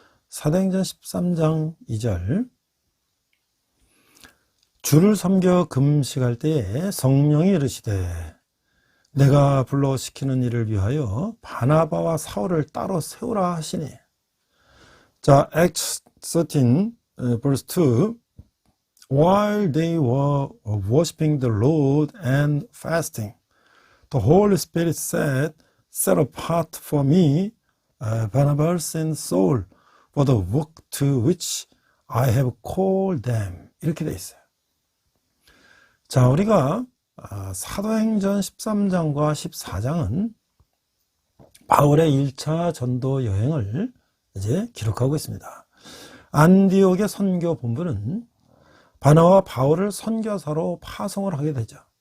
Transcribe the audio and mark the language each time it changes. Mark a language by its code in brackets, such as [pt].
[ko] 사도행전 13장 2절. 주를 섬겨 금식할 때에 성령이 이르시되 내가 불러 시키는 일을 위하여 바나바와 사울을 따로 세우라 하시니. [en] 자, Acts 13 verse 2. While they were worshiping the Lord and fasting, the Holy Spirit said, Set apart for me Barnabas and Saul for the work to which I have called them. [ko] 이렇게 돼 있어요. 자, 우리가 사도행전 13장과 14장은 바울의 1차 전도 여행을 이제 기록하고 있습니다. 안디옥의 선교 본부는 바나와 바울을 선교사로 파송을 하게 되죠.